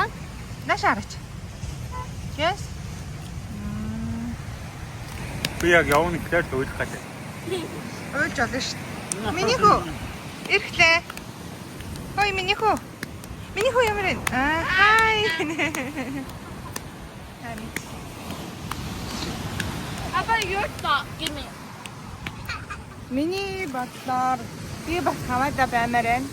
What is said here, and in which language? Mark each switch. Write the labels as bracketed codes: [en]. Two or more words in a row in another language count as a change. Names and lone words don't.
[mn] Нааш хараач. Yes. Би яг явна гэхээр л уйлах гэдэг. Уйлж болно шүү дээ. Миний хүү. Ирэхлээ. Хой миний хүү. Миний хүү ямар вэ? Хай. [en] Papa, your dog. Give me. [mn] Миний бодлоор би бас хаваада баймаар байна.